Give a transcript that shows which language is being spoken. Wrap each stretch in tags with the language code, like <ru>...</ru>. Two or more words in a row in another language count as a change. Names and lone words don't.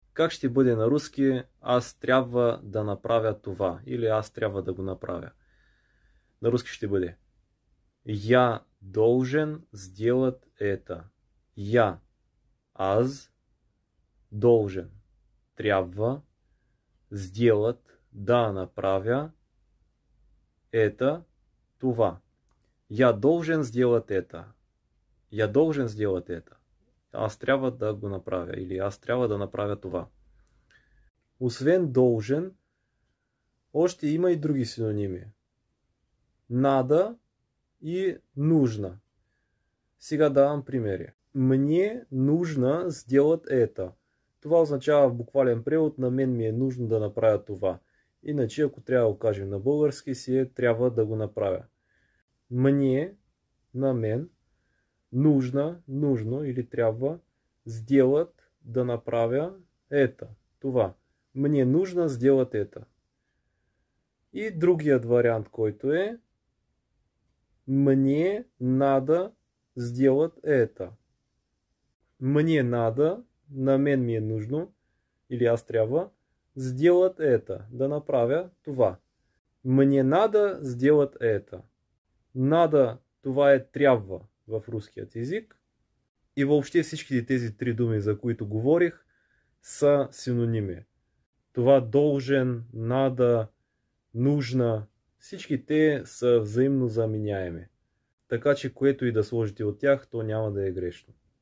<bg>Как ще бъде на руски аз трябва да направя това или аз трябва да го направя? На руски ще бъде</bg> <ru>Я должен сделать это.</ru> <bg>Я, аз, должен, трябва, сделать, да направя, это, това.</bg> <ru>Я должен сделать это. Я должен сделать это.</ru> <bg>Аз трябва да го направя или аз трябва да направя това. Освен должен, още има и други синоними.</bg> <ru>Надо и нужно.</ru> <bg>Сега давам примери.</bg> <ru>Мне нужно сделать это.</ru> <bg>Това означава в буквален превод на мен ми е нужно да направя това. Иначе, ако трябва да го кажем на български, си е трябва да го направя. Мне, на мен, нужно или трябва, сделать, да направя это, това.</bg> <ru>Мне нужно сделать это.</ru> <bg>И другият вариант, който е</bg> <ru>мне надо сделать это. Мне надо,</ru> <bg>на мен ми е нужно, или аз трябва,</bg> <ru>сделать это,</ru> <bg>да направя това.</bg> <ru>Мне надо сделать это. Надо,</ru> <bg>това е трябва в руският език. И въобще всички тези три думи, за които говорих, са синоними.</bg> <ru>Това должен, надо, нужно,</ru> <bg>всички те са взаимно заменяеми. Така че което и да сложите от тях, то няма да е грешно.</bg>